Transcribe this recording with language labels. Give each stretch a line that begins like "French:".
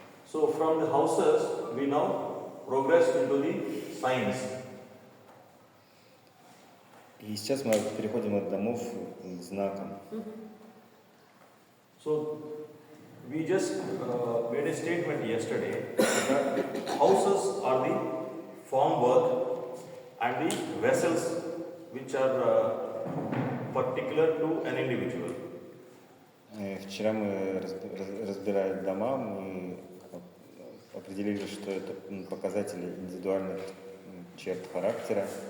English: So from the houses we now progress into the signs.
Russian: И сейчас мы переходим от домов к знакам.
English: So we just made a statement yesterday that houses are the formwork and the vessels which are particular to an individual.
Russian: Вчера мы, разбирая дома, мы определили, что это показатели индивидуальных черт характера.